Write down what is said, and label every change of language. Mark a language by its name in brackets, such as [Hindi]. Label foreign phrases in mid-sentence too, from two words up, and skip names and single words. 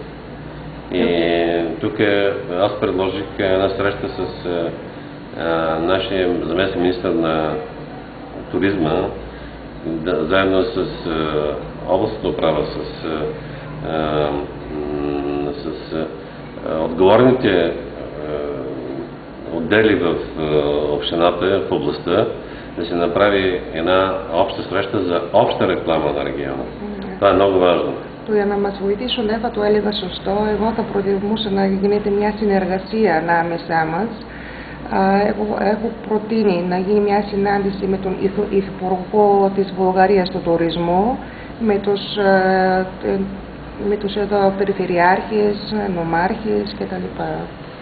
[Bulgarian] И тук аз предложих една среща с нашия заместник министър на туризма, заедно с областната управа, с отговорните отдели в общината, в областта, да се направи една обща среща за обща реклама на региона. Това е много важно. [Greek] Για να μας βοηθήσουν, θα το έλεγα σωστό, εγώ θα προτιμούσα να γίνεται μια συνεργασία ανάμεσά μας. Έχω προτείνει να γίνει μια συνάντηση με τον Υφυπουργό της Βουλγαρίας του τουρισμού, με τους εδώ περιφερειάρχες, νομάρχες κτλ.